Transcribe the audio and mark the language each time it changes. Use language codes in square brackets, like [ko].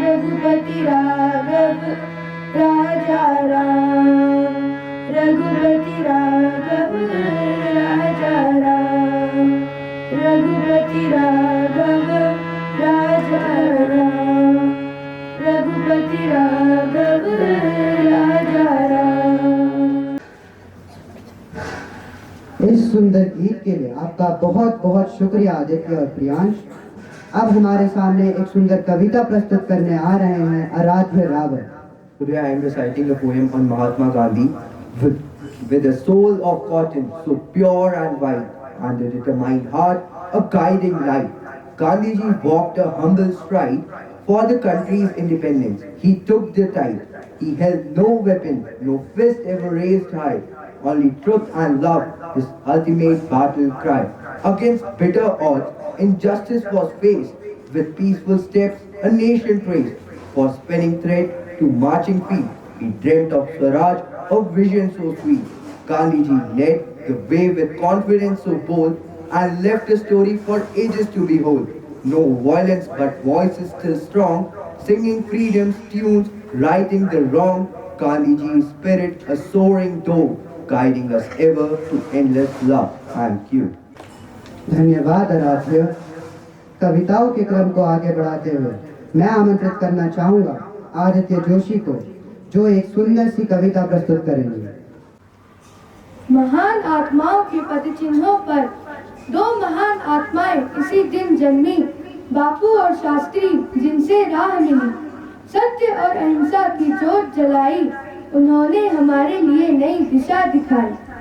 [hi] रघुपति राघव राजा राम, रघुपति राघव राजा राम, रघुपति राघव राजा राम, रघुपति राघव राजा राम। इस सुंदर गीत के लिए आपका बहुत बहुत शुक्रिया आदित्य और प्रियांश। अब हमारे सामने एक सुंदर कविता प्रस्तुत करने आ रहे हैं आराध्य Rawat. [en] Today I am reciting a poem on Mahatma Gandhi with a soul of cotton, so pure and white, and a determined heart, a guiding light. Gandhiji walked a humble stride for the country's independence. He took the tide. He held no weapon, no fist ever raised high. Only truth and love, his ultimate battle cry. Against bitter odds, injustice was faced. With peaceful steps, a nation traced. For spinning thread to marching feet, he dreamt of Swaraj, a vision so sweet. Gandhiji led the way with confidence so bold, and left a story for ages to behold. No violence but voices still strong, singing freedom's tunes, righting the wrong. Gandhiji's spirit a soaring dove, guiding us ever to endless love. Thank you. [hi] धन्यवाद आराध्य। कविताओं के क्रम को आगे बढ़ाते हुए मैं आमंत्रित करना चाहूंगा आदित्य जोशी को, जो एक सुंदर सी कविता प्रस्तुत करेंगे। महान आत्माओं के पद चिन्हों पर दो महान आत्माएं इसी दिन जन्मी, बापू और शास्त्री जिनसे राह मिली, सत्य और अहिंसा की जोत जलाई, उन्होंने हमारे लिए नई दिशा दिखाई।